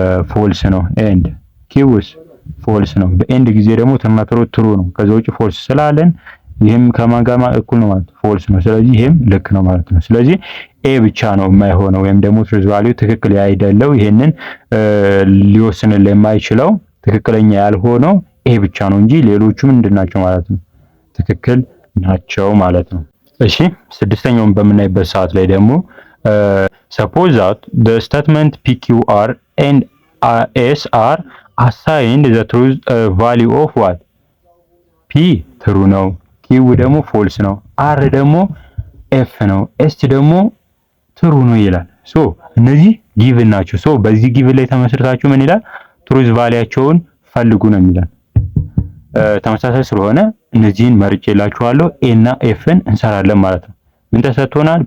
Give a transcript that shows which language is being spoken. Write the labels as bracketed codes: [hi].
[am] ፎልስ ነው። ኤንድ ኪውስ ፎልስ ነው። በኤንድ ጊዜ ደግሞ ተማክሮ ትሩ ነው። ከዛ ውጭ ፎልስ ስላለን ይሄም ከማን ጋር እኩል ነው ማለት ፎልስ ነው። ስለዚህ ይሄም ልክ ነው ማለት ነው። ስለዚህ ኤ ብቻ ነው የማይሆነው ወይም ደግሞ ትሩዝ ቫልዩ ትክክል ያይደለው ይሄንን ሊወስንልን የማይችለው ትክክለኛ ያልሆነው ኤ ብቻ ነው እንጂ ሌሎቹ ምንድናቸው ማለት ነው? ትክክል ናቸው ማለት ነው። እሺ ስድስተኛውን በምናይበት ሰዓት ላይ ደግሞ [en] suppose that the statement PQR and S are assigned the truth value of what? [am] P ትሩ ነው፣ ኪው ደግሞ ፎልስ ነው፣ አር ደግሞ ኤፍ ነው፣ ኤስ ደግሞ ትሩ ነው ይላል። ሶ እነዚህ ጊቭን ናቸው። ሶ በዚህ ጊቭን ላይ ተመስርታችሁ ምን ይላል? ትሩዝ ቫሊያቸውን ፈልጉ ነው የሚላል። ተመሳሳይ ስለሆነ እነዚህን መርጬላችኋለሁ። ኤ እና ኤፍን እንሰራለን ማለት ነው። ምን ተሰጥቶናል?